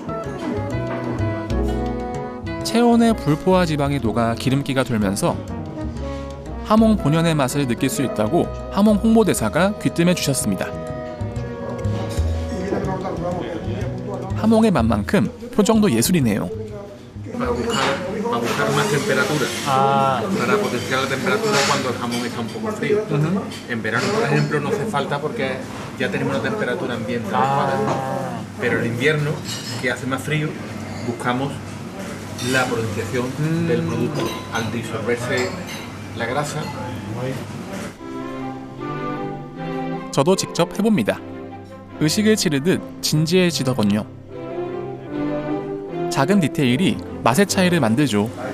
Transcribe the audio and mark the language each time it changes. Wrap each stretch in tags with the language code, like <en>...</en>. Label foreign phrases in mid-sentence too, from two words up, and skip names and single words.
<ko>체온의 불포화 지방이 녹아 기름기가 돌면서 하몽 본연의 맛을 느낄 수 있다고 하몽 홍보대사가 귀뜸해 주셨습니다. 하몽의 맛만큼 표정도 예술이네요.</ko> <es>Para buscar más temperatura, para potenciar la temperatura cuando el jamón está un poco frío. En verano, por ejemplo, no hace falta porque ya tenemos una temperatura ambiente adecuada. Pero en invierno, que hace más frío, buscamos la potenciación del producto al disolverse la grasa.</es> <ko>저도 직접 해봅니다. 의식을 치르듯 진지해지더군요. 작은 디테일이 맛의 차이를 만들죠.</ko>